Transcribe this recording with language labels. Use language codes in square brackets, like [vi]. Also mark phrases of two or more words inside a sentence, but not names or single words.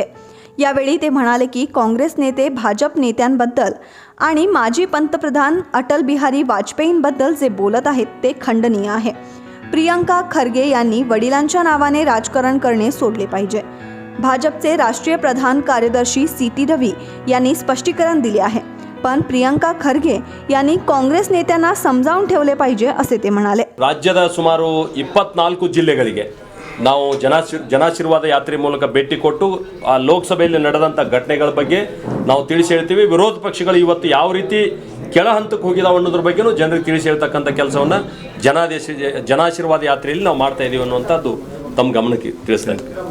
[mr] यावेळी ते म्हणाले की काँग्रेस नेते भाजप नेत्यांबद्दल आणि माजी पंतप्रधान अटल बिहारी वाजपेयींबद्दल जे बोलत आहेत ते खंडनीय आहे. प्रियंका खरगे यांनी वडिलांच्या नावाने राजकारण करणे सोडले पाहिजे. भाजपचे राष्ट्रीय प्रधान कार्यदर्शी CT रवी यांनी स्पष्टीकरण दिले आहे. पण प्रियंका खरगे यांनी काँग्रेस नेत्यांना समजावून ठेवले पाहिजे असे ते म्हणाले. [kn] ರಾಜ್ಯದ ಸುಮಾರು 24 ಜಿಲ್ಲೆಗಳಿಗೆ ನಾವು ಜನಾಶೀರ್ವಾದ ಯಾತ್ರೆ ಮೂಲಕ ಭೇಟಿ ಕೊಟ್ಟು ಆ ಲೋಕಸಭೆಯಲ್ಲಿ ನಡೆದಂಥ ಘಟನೆಗಳ ಬಗ್ಗೆ ನಾವು ತಿಳಿಸಿ ಹೇಳ್ತೀವಿ. ವಿರೋಧ ಪಕ್ಷಗಳು ಇವತ್ತು ಯಾವ ರೀತಿ ಕೆಳ ಹಂತಕ್ಕೆ ಹೋಗಿದಾವೆ ಅನ್ನೋದ್ರ ಬಗ್ಗೆನೂ ಜನರಿಗೆ ತಿಳಿಸಿ ಹೇಳ್ತಕ್ಕಂಥ ಕೆಲಸವನ್ನು ಜನಾಶೀರ್ವಾದ ಯಾತ್ರೆಯಲ್ಲಿ ನಾವು ಮಾಡ್ತಾ ಇದ್ದೀವಿ ಅನ್ನುವಂಥದ್ದು ತಮ್ಮ ಗಮನಕ್ಕೆ ತಿಳಿಸ್ತಾರೆ.